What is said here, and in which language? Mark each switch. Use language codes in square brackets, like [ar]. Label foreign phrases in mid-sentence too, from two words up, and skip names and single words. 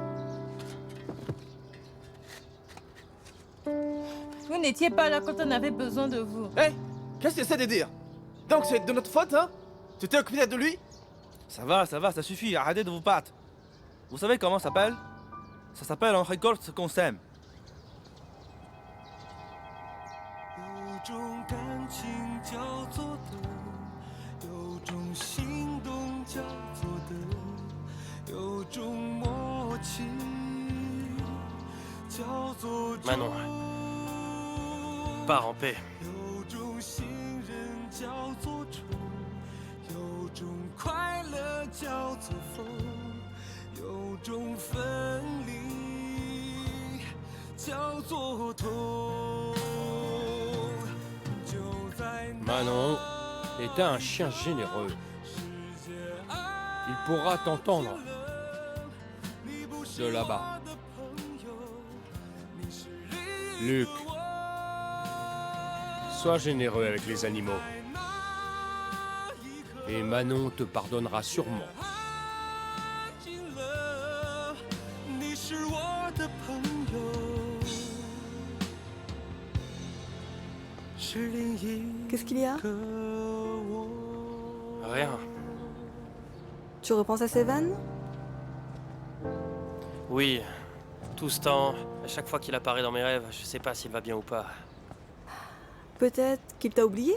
[fr] Vous n'étiez pas là quand on avait besoin de vous. Hé, qu'est-ce que tu essaies de dire? Donc c'est de notre faute, hein? Tu t'es occupé de lui? Ça va, ça suffit, arrêtez de vous battre. Vous savez comment ça s'appelle? Ça s'appelle on récolte ce qu'on sème. [zh] 有种感情叫做等，有种心动叫做等，有种默契叫做 [fr] Manon, pars en paix. [zh] 有种信任叫做春，有种快乐叫做风，有种分离叫做痛。 [fr] Manon est un chien généreux. Il pourra t'entendre de là-bas. Luc, sois généreux avec les animaux. Et Manon te pardonnera sûrement. [zh] 你是我的朋友，是另一 [fr] Qu'est-ce qu'il y a? [zh] 个我。 [fr] Rien. Tu repenses à Sevan? Oui, tout ce temps, à chaque fois qu'il apparaît dans mes rêves, je sais pas s'il va bien ou pas. Peut-être qu'il t'a oublié?